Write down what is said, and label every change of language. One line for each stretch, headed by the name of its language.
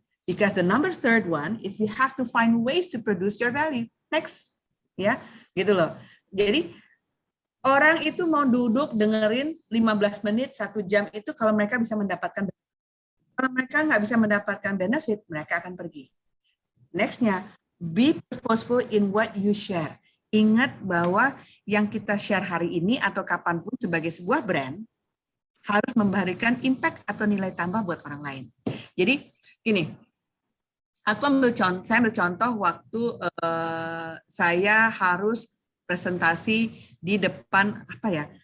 English: Because the third one is you have to find ways to produce your value.
Indonesian: Next. Ya, gitu loh. Jadi orang itu mau duduk dengerin 15 menit, 1 jam itu kalau mereka bisa mendapatkan. Kalau mereka nggak bisa mendapatkan benefit, mereka akan pergi.
English: Next-nya, be purposeful in what you share.
Indonesian: Ingat bahwa yang kita share hari ini atau kapanpun sebagai sebuah brand harus memberikan impact atau nilai tambah buat orang lain. Jadi gini, saya ambil contoh waktu saya harus presentasi di depan apa ya?